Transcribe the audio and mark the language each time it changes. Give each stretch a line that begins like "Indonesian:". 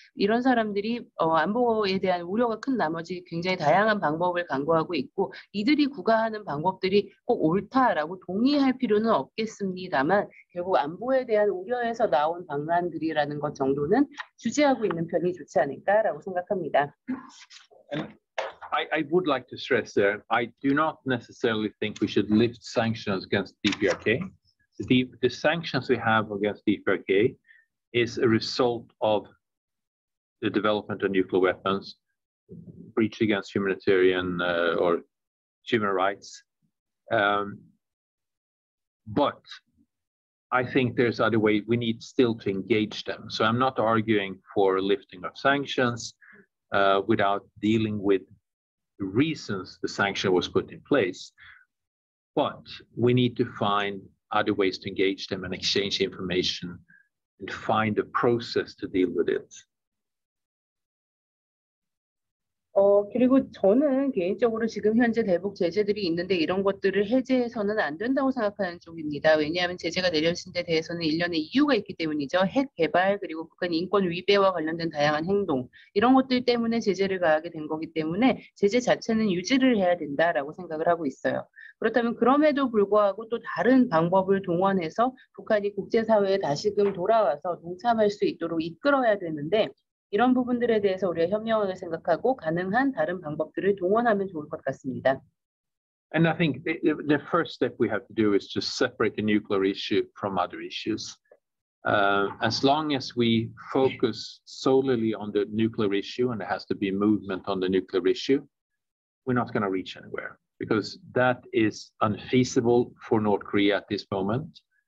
Korean: 이런 사람들이 안보에 대한 우려가 큰 나머지 굉장히 다양한 방법을 강구하고 있고 이들이 구가하는 방법들이 꼭 옳다라고 동의할 필요는 없겠습니다만 결국 안보에 대한 우려에서 나온 방안들이라는 것 정도는 주제하고 있는 편이 좋지 않을까라고 생각합니다.
English: And I would like to stress there, I do not necessarily think we should lift sanctions against DPRK. The sanctions we have against DPRK is a result of the development of nuclear weapons, breach against humanitarian or human rights. But I think there's other ways we need still to engage them. So I'm not arguing for lifting of sanctions without dealing with the reasons the sanction was put in place. But we need to find other ways to engage them and exchange information and find a process to deal with it.
Korean: 그리고 저는 개인적으로 지금 현재 대북 제재들이 있는데 이런 것들을 해제해서는 안 된다고 생각하는 쪽입니다. 왜냐하면 제재가 내려진 데 대해서는 일련의 이유가 있기 때문이죠. 핵 개발 그리고 북한 인권 위배와 관련된 다양한 행동 이런 것들 때문에 제재를 가하게 된 거기 때문에 제재 자체는 유지를 해야 된다라고 생각을 하고 있어요. 그렇다면 그럼에도 불구하고 또 다른 방법을 동원해서 북한이 국제사회에 다시금 돌아와서 동참할 수 있도록 이끌어야 되는데 이런 부분들에 대해서 우리가 현명하게 생각하고 가능한 다른 방법들을 동원하면 좋을 것 같습니다.
English: And I think the first step we have to do is just separate the nuclear issue from other issues. As long as we focus solely on the nuclear issue and there has to be movement on the nuclear issue, we're not going to reach anywhere because that is unfeasible for North Korea at this moment.